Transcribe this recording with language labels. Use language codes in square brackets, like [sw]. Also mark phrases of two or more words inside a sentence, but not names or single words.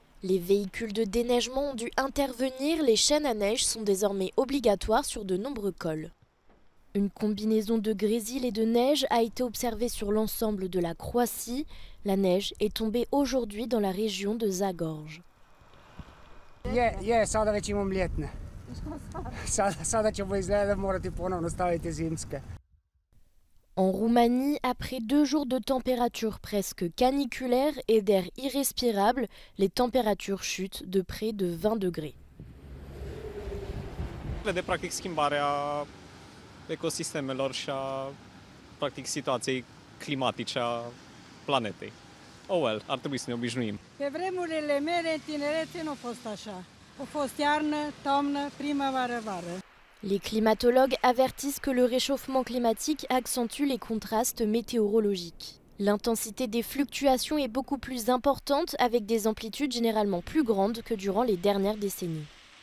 [fr] Les véhicules de déneigement ont dû intervenir, les chaînes à neige sont désormais obligatoires sur de nombreux cols. Une combinaison de grésil et de neige a été observée sur l'ensemble de la Croatie. La neige est tombée aujourd'hui dans la région de Zagorje. [hr] Sada već imam ljetne. Sada ćemo izgleda morati ponovno staviti zimske. [fr] En Roumanie, après 2 jours de température presque caniculaire et d'air irrespirable, les températures chutent de près de 20 degrés. [ro] Vede practic schimbarea ecosistemelor și a practic situației climatice a planetei. [en] Oh well, [ro] ar trebui să ne obișnuim. Pe vremurile mele în tinerețe nu a fost așa. A fost iarnă, toamnă, primăvară, vară. [fr] Les climatologues avertissent que le réchauffement climatique accentue les contrastes météorologiques. L'intensité des fluctuations est beaucoup plus importante avec des amplitudes généralement plus grandes que durant les dernières décennies.